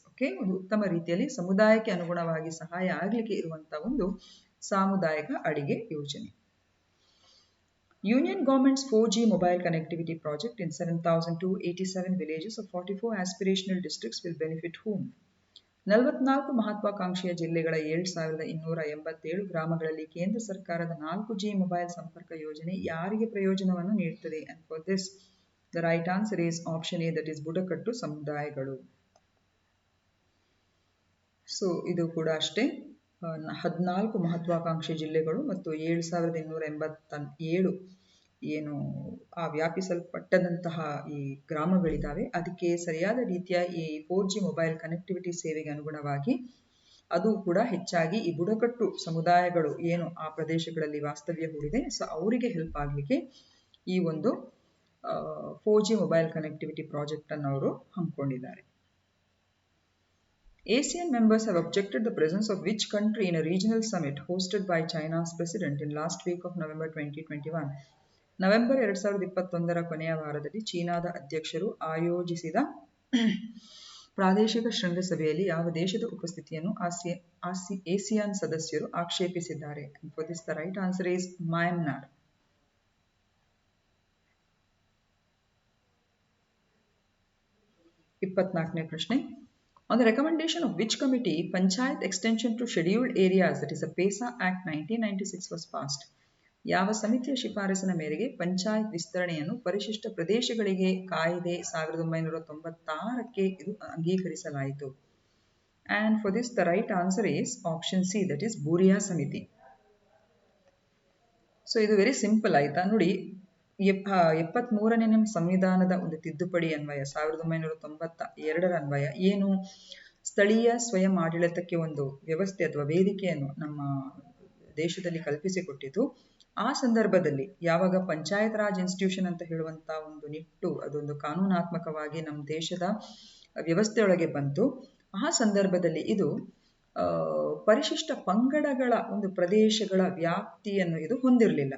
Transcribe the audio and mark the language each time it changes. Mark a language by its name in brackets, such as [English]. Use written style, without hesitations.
[Kannada] Okay, ಒಂದು ಉತ್ತಮ ರೀತಿಯಲ್ಲಿ ಸಮುದಾಯಕ್ಕೆ ಅನುಗುಣವಾಗಿ ಸಹಾಯ ಆಗಲಿಕ್ಕೆ ಇರುವಂತಹ ಒಂದು ಸಾಮುದಾಯಿಕ ಅಡಿಗೆ ಯೋಜನೆ. [English] Union government's 4G mobile connectivity project in 7,287 villages of 44 aspirational districts will benefit whom? [Kannada] 44 ಮಹತ್ವಾಕಾಂಕ್ಷೆಯ ಜಿಲ್ಲೆಗಳ 7,287 ಗ್ರಾಮಗಳಲ್ಲಿ ಕೇಂದ್ರ ಸರ್ಕಾರದ 4G ಮೊಬೈಲ್ ಸಂಪರ್ಕ ಯೋಜನೆ ಯಾರಿಗೆ ಪ್ರಯೋಜನವನ್ನು ನೀಡುತ್ತದೆ? [English] And for this, the right answer is option A, that is [Kannada] ಬುಡಕಟ್ಟು ಸಮುದಾಯಗಳು. ಸೊ ಇದು ಕೂಡ ಅಷ್ಟೇ, 14 ಮಹತ್ವಾಕಾಂಕ್ಷಿ ಜಿಲ್ಲೆಗಳು ಮತ್ತು 7,287 ಏನು ಆ ವ್ಯಾಪಿಸಲ್ಪಟ್ಟದಂತಹ ಈ ಗ್ರಾಮಗಳಿದ್ದಾವೆ. ಅದಕ್ಕೆ ಸರಿಯಾದ ರೀತಿಯ ಈ 4G ಮೊಬೈಲ್ ಕನೆಕ್ಟಿವಿಟಿ ಸೇವೆಗೆ ಅನುಗುಣವಾಗಿ ಅದು ಕೂಡ ಹೆಚ್ಚಾಗಿ ಈ ಬುಡಕಟ್ಟು ಸಮುದಾಯಗಳು ಏನು ಆ ಪ್ರದೇಶಗಳಲ್ಲಿ ವಾಸ್ತವ್ಯ ಹೂಡಿದೆ, ಸೊ ಅವರಿಗೆ ಹೆಲ್ಪ್ ಆಗಲಿಕ್ಕೆ ಈ ಒಂದು 4G ಮೊಬೈಲ್ ಕನೆಕ್ಟಿವಿಟಿ ಪ್ರಾಜೆಕ್ಟ್ ಅನ್ನು ಅವರು ಹಮ್ಮಿಕೊಂಡಿದ್ದಾರೆ. [English] ASEAN members have objected the presence of which country in a regional summit hosted by China's president in last week of November 2021? [Kannada] November 2021ರ ಕೊನೆಯ ವಾರದಲ್ಲಿ ಚೀನಾದ ಅಧ್ಯಕ್ಷರು ಆಯೋಜಿಸಿದ ಪ್ರಾದೇಶಿಕ ಶೃಂಗಸಭೆಯಲ್ಲಿ ಯಾವ ದೇಶದ ಉಪಸ್ಥಿತಿಯನ್ನು ASEAN ಸದಸ್ಯರು ಆಕ್ಷೇಪಿಸಿದ್ದಾರೆ? [English] And for this the right answer is Myanmar. [Kannada] 24ನೇ ಪ್ರಶ್ನೆ. [English] On the recommendation of which committee, Panchayat Extension to Scheduled Areas, that is a PESA Act 1996 was passed? [Kannada] ಯಾವ ಸಮಿತಿಯ ಶಿಫಾರಸಿನ ಮೇರೆಗೆ ಪಂಚಾಯತ್ ವಿಸ್ತರಣೆಯನ್ನು ಪರಿಶಿಷ್ಟ ಪ್ರದೇಶಗಳಿಗೆ ಕಾಯ್ದೆ 1996ಕ್ಕೆ ಇದು ಅಂಗೀಕರಿಸಲಾಯಿತು? [English] And for this the right answer is option C, that is [Kannada] ಬೂರಿಯಾ ಸಮಿತಿ. ಸೊ ಇದು [English] very simple [Kannada] ಆಯ್ತಾ ನೋಡಿ. 73ನೇ ಸಂವಿಧಾನದ ಒಂದು ತಿದ್ದುಪಡಿ ಅನ್ವಯ 1992ರ ಅನ್ವಯ ಏನು ಸ್ಥಳೀಯ ಸ್ವಯಂ ಆಡಳಿತಕ್ಕೆ ಒಂದು ವ್ಯವಸ್ಥೆ ಅಥವಾ ವೇದಿಕೆಯನ್ನು ನಮ್ಮ ದೇಶದಲ್ಲಿ ಕಲ್ಪಿಸಿಕೊಟ್ಟಿತು. ಆ ಸಂದರ್ಭದಲ್ಲಿ ಯಾವಾಗ ಪಂಚಾಯತ್ ರಾಜ್ ಇನ್ಸ್ಟಿಟ್ಯೂಷನ್ ಅಂತ ಹೇಳುವಂತ ಒಂದು ನಿಟ್ಟು ಅದೊಂದು ಕಾನೂನಾತ್ಮಕವಾಗಿ ನಮ್ಮ ದೇಶದ ವ್ಯವಸ್ಥೆಯೊಳಗೆ ಬಂತು, ಆ ಸಂದರ್ಭದಲ್ಲಿ ಇದು ಪರಿಶಿಷ್ಟ ಪಂಗಡಗಳ ಒಂದು ಪ್ರದೇಶಗಳ ವ್ಯಾಪ್ತಿಯನ್ನು ಇದು ಹೊಂದಿರಲಿಲ್ಲ.